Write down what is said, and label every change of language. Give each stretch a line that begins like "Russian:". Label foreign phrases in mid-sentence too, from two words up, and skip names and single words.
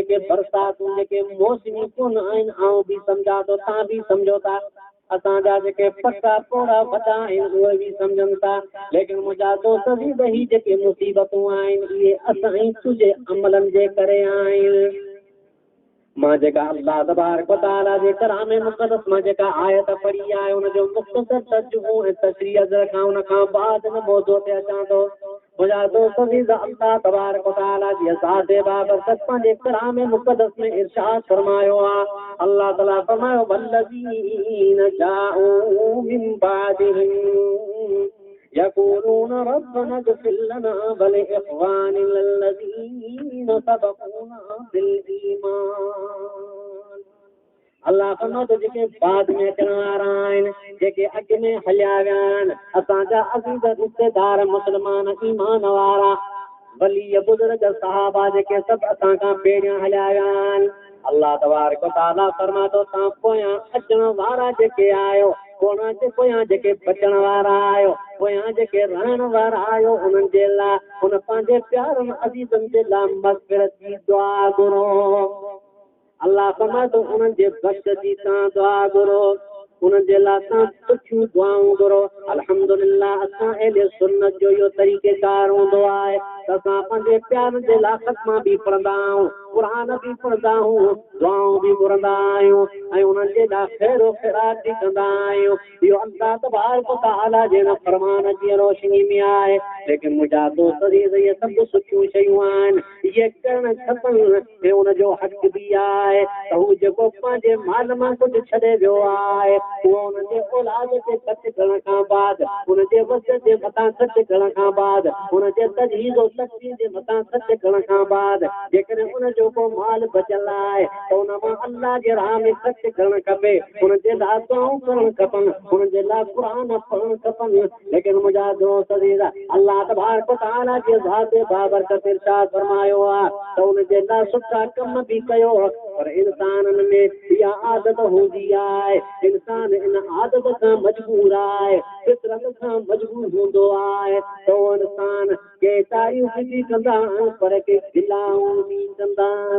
Sindhi: के बरसातूं जेके मौसमी कोन आहिनि आउं बि सम्झां थो तव्हां बि सम्झो था असांजा जेके पका पोड़ा वॾा आहिनि उहे बि सम्झनि था लेकिन मुंहिंजा दोस्त बि दही जेके मुसीबतूं आहिनि इहे असां तुंहिंजे अमलनि जे करे आहिनि मां जेका अल्लाह तबारक व तआला जे कलाम मुक़द्दस मां जेका आयत पढ़ी आहे उन जो मुख़्तसर तर्जुमो ऐं तशरीह खां उन खां बाद में मौज़ूअ ते अचां थो मुंहिंजा दोस्त अज़ीज़ अल्लाह तबारक व तआला जी ज़ात बाबरकत पंहिंजे कलाम मुक़द्दस में इरशाद फरमायो आहे अल्लाह ताला फरमायो
Arabic: والذين جاءوا من بعدهم يقولون ربنا اغفر لنا ولإخواننا الذين سبقونا
Sindhi: بالإيمان अल्लाह फरमातो जेके बाद में अचण वारा आहिनि जेके अॻु में हलिया विया आहिनि असांजा अज़ीज़ रिश्तेदार मुस्लमान ईमान वारा वली बुज़ुर्ग सहाबा जेके सभु असां खां पहिरियां हलिया विया आहिनि अल्लाह तबारक व तआला फरमातो तव्हां पोयां अचण वारा जेके आहियो कोना जे पोयां जेके बचण वारा आहियो पोयां जेके रहण वारा आहियो उन्हनि जे लाइ उन पंहिंजे प्यारनि अज़ीज़नि जे लाइ मग़फ़िरत जी दुआ घुरो अल्लाह फरमातो उन्हनि जे बख़्श जी तव्हां दुआ घुरो उन्हनि जे लाइ तव्हां सुठियूं दुआऊं घुरो अल्हम्दुलिल्लाह असां अहले सुन्नत जो इहो तरीक़ेकार हूंदो आहे त असां पंहिंजे प्यारनि जे लाइ ख़त्मा बि पढ़ंदा आहियूं क़ुर बि पढ़ंदा आहियूं दुआऊं बि घुरंदा आहियूं ऐं उन्हनि जे लाइ ख़ैरो ख़ैरात बि कंदा आहियूं इहो अल्लाह तबारक व तआला जे हिन फरमान जी रोशनी में आहे लेकिन मुंहिंजा दोस्त इहे सभु सुठियूं शयूं आहिनि इहे करणु खपनि ऐं उनजो हक़ बि आहे त हू जेको पंहिंजे माल मां कुझु छॾे वियो आहे उहो हुनजे औलाद खे ख़र्च करण खां बाद हुनजे वस जे मथां ख़र्च करण खां बाद हुनजे तजहीज़ तक़सीर जे मथां ख़र्च करण खां बाद जेकॾहिं उनजो को माल बचियलु आहे त उन मां अल्लाह जे राह में ख़र्च करणु खपे हुनजे लाइ दुआऊं करणु खपनि हुनजे लाइ क़ुर पढ़णु खपनि लेकिन मुंहिंजा दोस्त अल्लाह तबारक व तआला जे ज़ात बाबरकत इरशाद फरमायो आहे त हुनजे लाइ सुठा कम बि कयो पर इंसाननि में इहा आदत हूंदी आहे इंसान इन आदत खां मजबूर आहे फितरत खां मजबूर हूंदो आहे त उहो इंसान के तारीफ़ बि कंदा पर के गिलाऊं बि कंदा